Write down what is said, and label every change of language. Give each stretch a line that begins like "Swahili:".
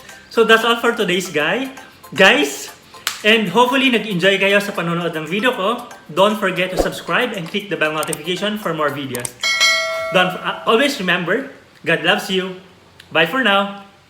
English: So that's all for today's guys.
Filipino: And hopefully nag-enjoy kayo sa panonood ng video ko.
English: Don't forget to subscribe and click the bell notification for more videos. Always remember, God loves you. Bye for now.